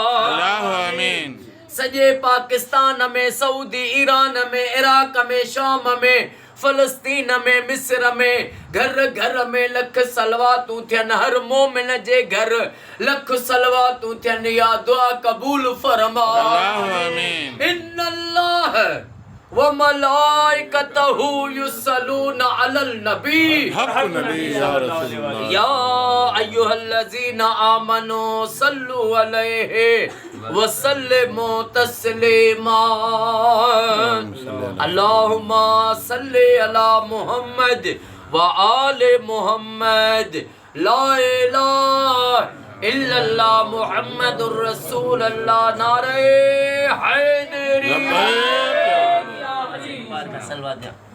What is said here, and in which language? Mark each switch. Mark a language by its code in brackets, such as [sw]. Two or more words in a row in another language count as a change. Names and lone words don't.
[sd] सॼे पाकिस्तान में सऊदी ईरान में इराक में शाम में फलस्तीन में मिस्र में घर घर में लख सलवातूं थियनि हर मोमिन जे घर लख सलवातूं थियनि या दुआ कबूल फरमा। [ar] إن الله وملائكته يصلون على النبي يا أيها الذين آمنوا صلوا عليه وسلموا تسليما. اللهم صل على محمد وآل محمد. لا إله إلا الله محمد رسول الله. [sd] नारे हैदरी। सलवा दिया।